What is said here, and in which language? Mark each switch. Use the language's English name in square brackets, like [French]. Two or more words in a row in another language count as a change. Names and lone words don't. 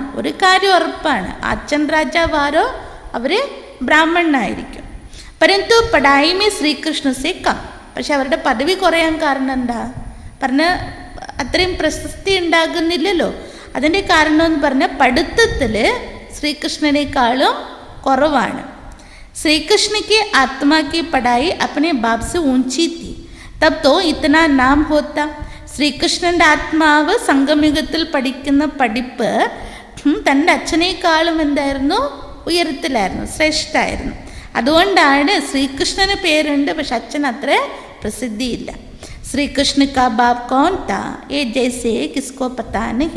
[Malayalam] ഒരു കാര്യം ഉറപ്പാണ്, അച്ഛൻ രാജാവാരോ അവർ ബ്രാഹ്മണനായിരിക്കും. [Hindi] परन्तु पढ़ाई श्रीकृष्ण से कम. [Malayalam] പക്ഷെ അവരുടെ പദവി കുറയാൻ കാരണം എന്താ? പറഞ്ഞ അത്രയും പ്രശസ്തി ഉണ്ടാകുന്നില്ലല്ലോ. അതിൻ്റെ കാരണം എന്ന് പറഞ്ഞാൽ പഠിത്തത്തിൽ ശ്രീകൃഷ്ണനേക്കാളും കുറവാണ്. [Hindi] श्रीकृष्ण के आत्मा की पढ़ाई अपने बाप से ऊंची थी, तब तो इतना नाम होता. [Malayalam] ശ്രീകൃഷ്ണൻ്റെ ആത്മാവ് സംഗമയുഗത്തിൽ പഠിക്കുന്ന പഠിപ്പ് തൻ്റെ അച്ഛനേക്കാളും എന്തായിരുന്നു, ഉയരത്തിലായിരുന്നു, ശ്രേഷ്ഠമായിരുന്നു. അതുകൊണ്ടാണ് ശ്രീകൃഷ്ണന് പേരുണ്ട്, പക്ഷെ അച്ഛൻ അത്ര പ്രസിദ്ധിയില്ല. [Hindi] श्रीकृष्ण का बाप कौन था ये जैसे किसको पता नहीं.